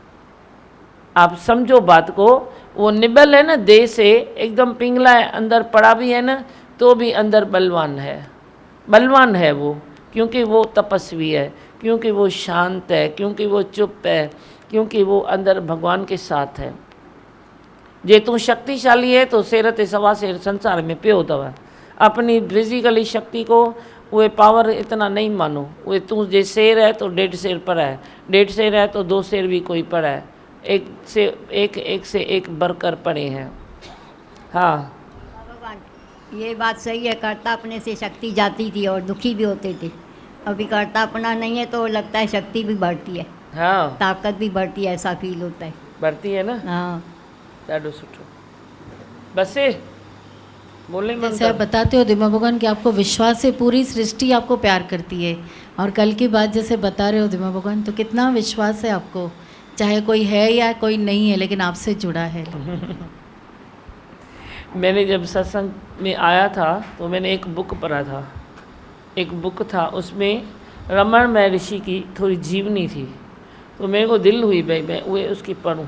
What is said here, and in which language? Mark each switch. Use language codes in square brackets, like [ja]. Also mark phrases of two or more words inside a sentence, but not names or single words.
[hi] आप समझो बात को, वो निबल है ना, देह से एकदम पिंगला है, अंदर पड़ा भी है ना तो भी अंदर बलवान है, बलवान है वो, क्योंकि वो तपस्वी है, क्योंकि वो शांत है, क्योंकि वो चुप है, क्योंकि वो अंदर भगवान के साथ है। [sd] जे तू शक्तिशाली है तो शेर ते सवा शेर संसार में पियो अथव। [hi] अपनी फिजिकली शक्ति को वे पावर इतना नहीं मानो। वे तू जे शेर है तो 1.5 शेर पर है, 1.5 शेर है तो 2 शेर भी कोई पर है, एक से एक बढ़कर पड़े हैं। हाँ भगवान ये बात सही है, कर्ता अपने से शक्ति जाती थी और दुखी भी होते थे। अभी कर्ता अपना नहीं है तो लगता है शक्ति भी बढ़ती है, हाँ ताकत भी बढ़ती है, ऐसा फील होता है। बढ़ती है ना, हाँ [sd] ॾाढो सुठो। बस बोले [hi] जैसे आप बताते हो दिमा भगवान कि आपको विश्वास से पूरी सृष्टि आपको प्यार करती है, और कल की बात जैसे बता रहे हो दिमा भगवान, तो कितना विश्वास है आपको, चाहे कोई है या कोई नहीं है लेकिन आपसे जुड़ा है। मैंने जब सत्संग में आया था तो मैंने एक बुक पढ़ा था, एक बुक था उसमें रमण महर्षि की थोड़ी जीवनी थी, तो मेरे को दिल हुई भाई मैं वो उसकी पढ़ूँ।